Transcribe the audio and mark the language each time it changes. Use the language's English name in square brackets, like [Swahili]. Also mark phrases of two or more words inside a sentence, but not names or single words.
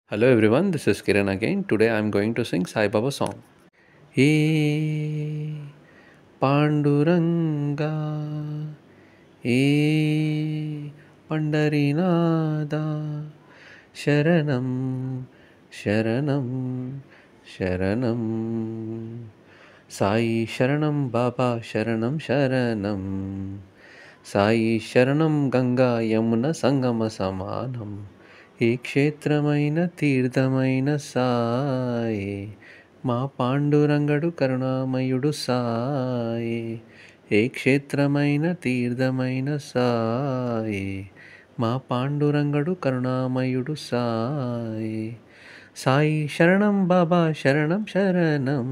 [English] Hello everyone, this is Kiran again. Today I am going to sing Sai Baba song. [Telugu] హే పాండురంగ, హే పండరినాథ, శరణం, శరణం, శరణం. సాయి శరణం బాబా, శరణం, శరణం. సాయి శరణం గంగా యమునా సంగమ సమానం. ఏ క్షేత్రమైన తీర్థమైన సాయే మా పాండురంగడు కరుణామయుడు సాయే ఏ క్షేత్రమైన తీర్థమైన సాయే మా పాండురంగడు కరుణామయుడు సాయే సాయి శరణం బాబా శరణం శరణం